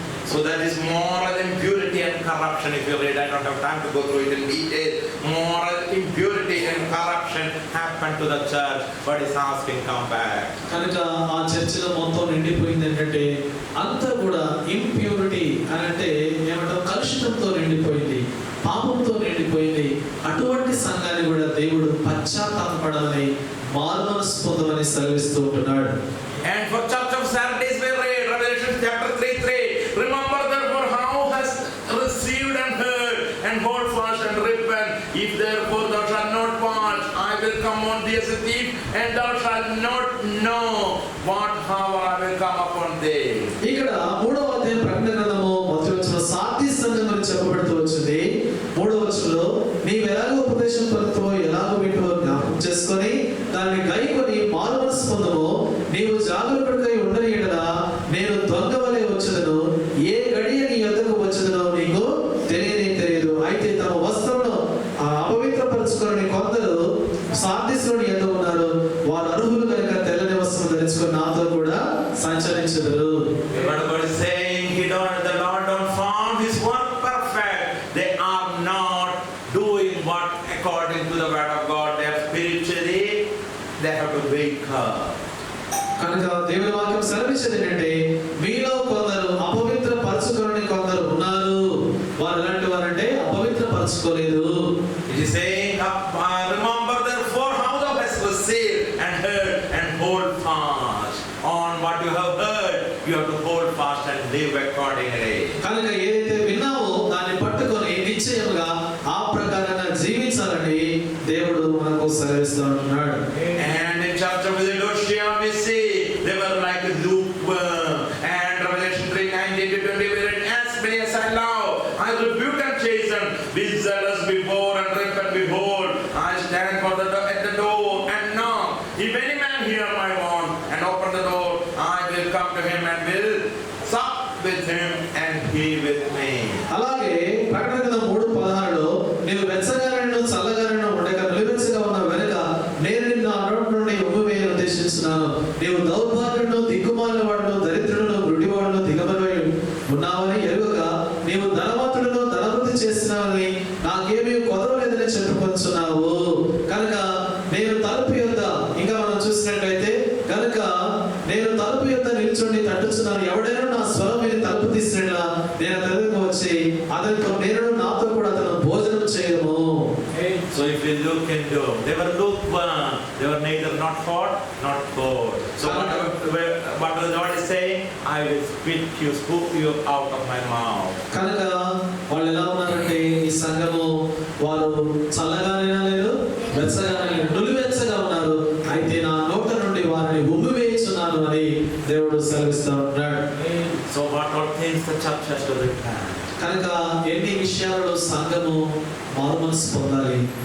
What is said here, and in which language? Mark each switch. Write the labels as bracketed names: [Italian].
[English] So that is moral impurity and corruption. If you read, I don't have time to go through it in detail. Moral impurity and corruption happened to the church, but it's asking, come back. [Telugu] కనుక ఆ చర్చిలో మొత్తం నిండిపోయింది ఏంటంటే అంతా కూడా impurity అని అంటే ఏమంటారు, కలుషితంతో నిండిపోయింది, పాపంతో నిండిపోయింది. అటువంటి సంఘాన్ని కూడా దేవుడు పశ్చాత్తాపపడాలని, మారుమనసు పొందమని సెలవిస్తూ ఉంటున్నాడు. [English] And for church of Sardis we read Revelation chapter 3:3. Remember therefore how hast received and heard, and hold fast and repent. If therefore thou shalt not watch, I will come on thee as a thief, and thou shalt not know what hour I will come upon thee. [Telugu] ఇక్కడ 3వ అధ్యాయం ప్రకటన గ్రంథము మొదటి వచనంలో Sardis సంఘం గురించి చెప్పబడుతూ వచ్చింది. 3వ వచనంలో నీవు ఎలాగో ఉపదేశం పొందుతావో, ఎలాగో వింటావో జ్ఞాపకం చేసుకొని దాన్ని గైకొని మారుమనసు పొందువో, నీవు జాగరూకుడిగా ఉండని యెడల నేను దొంగ వలె వచ్చెదను, ఏ గడియ నీ యొద్దకు వచ్చెదనో నీకు తెలియదు. అయితే తమ వస్త్రమును అపవిత్రపరచుకొని కొందరు సార్దీసులోని యొద్ద ఉన్నారు, వారు అర్హులు కనుక తెల్లని వస్త్రం ధరించుకొని నాతో కూడా సంచరించెదరు. [English] God is saying the Lord don't found his work perfect. They are not doing what according to the word of God. They are spiritually, they have to wake up. [Telugu] కనుక దేవుని వాక్యం సెలవిచ్చేది ఏంటంటే మీలో కొందరు అపవిత్ర పరచుకొని కొందరు ఉన్నారు. వారు ఎలాంటి వారంటే అపవిత్ర పరచుకోలేదు. [English] It is saying, remember therefore how thou hast received and heard, and hold fast on what you have heard. You have to hold fast and live accordingly. [Telugu] కనుక ఏదైతే విన్నావో దాన్ని పట్టుకొని నిశ్చయముగా ఆ ప్రకారంగా జీవించాలని దేవుడు మనకు సెలవిస్తూ ఉంటున్నాడు. [English] And in church of Philadelphia we see they were like lukewarm. And Revelation 3:19-20 we read, as many as I love, I rebuke and chasten. Be zealous before and repent. Behold, I stand at the door and knock. If any man hear my word and open the door, I will come to him and will sup with him and he with me. [Telugu] అలాగే ప్రకటన గ్రంథం 3:16లో నీవు వెచ్చగానైనా చల్లగానైనా ఉండక నిలువెచ్చగా ఉన్న వెనుక నేను నిన్ను ఆ నోటి నుండి ఉమ్మివేయ ఉద్దేశించున్నాను. నీవు దౌర్భాగ్యుడును, దిక్కుమాలిన వాడును, దరిద్రుడును, గుడ్డివాడును, దిగంబరుడై ఉన్నావని ఎరుగక నీవు ధనవంతుడును, ధనవృద్ధి చేస్తున్నావని నాకేమీ కొదవలేదని చెప్పుకొంచున్నావు. కనుక నేను తలుపు యొద్ద, ఇంకా మనం చూసినట్లయితే కనుక నేను తలుపు యొద్ద నిల్చుండి తట్టుచున్నాను, ఎవడైనా నా స్వరం విని తలుపు తీసినట్లా నేను అతనికి వచ్చి అతనితో నేను నాతో కూడా అతను భోజనం చేయము. [English] So if we look into, they were lukewarm, they were neither not hot not cold. So what the Lord is saying, I will spook you out of my mouth. [Telugu] కనుక వాళ్ళు ఎలా ఉన్నారంటే ఈ సంఘము వారు చల్లగానైనా లేదు, వెచ్చగానైనా లేదు, నులివెచ్చగా ఉన్నారు. అయితే నా నోట నుండి వారిని ఉమ్మివేయుచున్నాను అని దేవుడు సెలవిస్తూ ఉన్నాడు. [English] So what are things the church has to repent? [Telugu] కనుక ఎన్ని విషయాలలో సంఘము మారుమనసు పొందాలి.